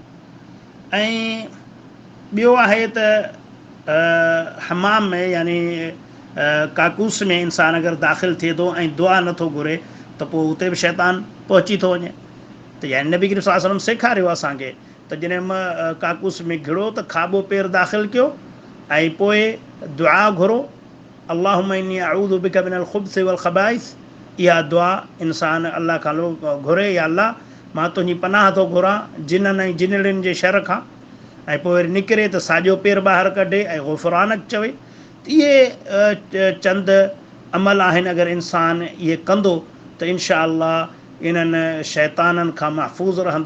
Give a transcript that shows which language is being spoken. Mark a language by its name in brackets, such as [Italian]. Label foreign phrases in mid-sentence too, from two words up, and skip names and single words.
[Sindhi] ऐं ॿियो आहे त हमाम में यानी काकूस में इंसानु अगरि दाख़िलु थिए थो ऐं दुआ नथो घुरे त पोइ उते बि शैतान पहुची थो वञे। त यानी नबी करीम [Arabic] صلى الله عليه وسلم [Sindhi] सेखारियो असांखे त जॾहिं काकूस में घिड़ो त खाॿो पेरु दाख़िलु कयो ऐं पोइ दुआ घुरो, [Arabic] اللهم إني أعوذ بك من الخبث والخبائث. [Sindhi] इहा दुआ इंसानु अलाह खां घुरे, या अलाह मां तुंहिंजी पनाह थो घुरां जिननि ऐं जिनड़ियुनि जे शर खां। ऐं पोइ वरी निकिरे त साॼो पेरु ॿाहिरि कढे ऐं गुफ़रानक चवे। इहे चंद अमल आहिनि, अगरि इंसानु इहे कंदो त [Arabic] إن شاء الله [Sindhi] इन्हनि शैताननि खां महफ़ूज़ रहंदो।